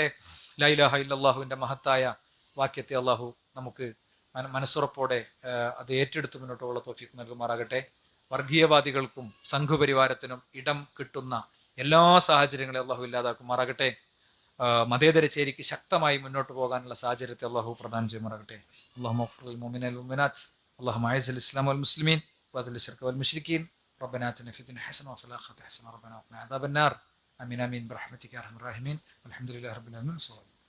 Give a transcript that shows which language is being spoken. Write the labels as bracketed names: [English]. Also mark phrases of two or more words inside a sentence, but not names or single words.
[Arabic] لا إله إلا الله [Malayalam] മഹത്തായ വാക്യത്തെ അല്ലാഹു നമുക്ക് മനസ്സുറപ്പോടെ അത് ഏറ്റെടുത്ത് മുന്നോട്ടുള്ള തൗഫീഖ് നൽകുമാറാകട്ടെ. വർഗീയവാദികൾക്കും സംഘപരിവാരത്തിനും ഇടം കിട്ടുന്ന എല്ലാ സാഹചര്യങ്ങളെ അല്ലാഹു ഇല്ലാതാക്കുമാറാകട്ടെ. മതേതര ചേരിക്ക് ശക്തമായി മുന്നോട്ട് പോകാനുള്ള സാഹചര്യത്തെ അല്ലാഹു പ്രദാനം ചെയ്യുമാറാകട്ടെ. [Arabic] اللهم اغفر للمؤمنين والمؤمنات، اللهم اعز الاسلام والمسلمين واذل الشرك والمشركين، ربنا آتنا في الدنيا حسنه وفي الاخره حسنه، ربنا وقنا عذاب النار. امين امين برحمتك يا ارحم الراحمين. والحمد لله رب العالمين.